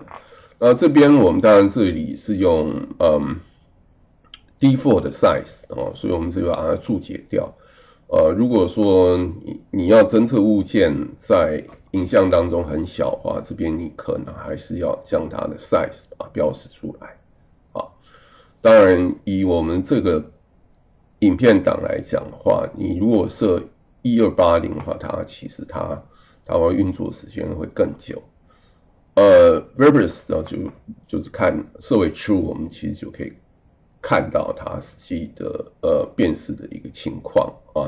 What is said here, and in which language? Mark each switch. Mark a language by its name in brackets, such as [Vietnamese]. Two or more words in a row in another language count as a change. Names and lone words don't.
[Chinese] 那這邊我們當然這裡是用default 的 size 所以我們這個把它注解掉。如果說你要偵測物件在影像當中很小的話，這邊你可能還是要將它的 size 標示出來。當然以我們這個影片檔來講的話，你如果設 1280的話，它其實它會運作時間會更久。Verbose 就是看設為 True， 我們其實就可以看到它實際的辨識的一個情況啊。